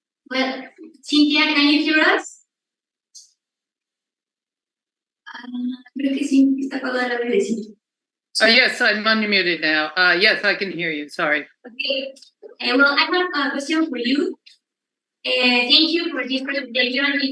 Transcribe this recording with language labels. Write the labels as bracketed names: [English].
[English] Well, Cynthia, can you hear us? [Spanish] Creo que sí, está apagada la audio de Cynthia. [English] Yes, I'm unmuted now. Yes, I can hear you. Sorry. Okay. Well, I have a question for you. Thank you for this presentation.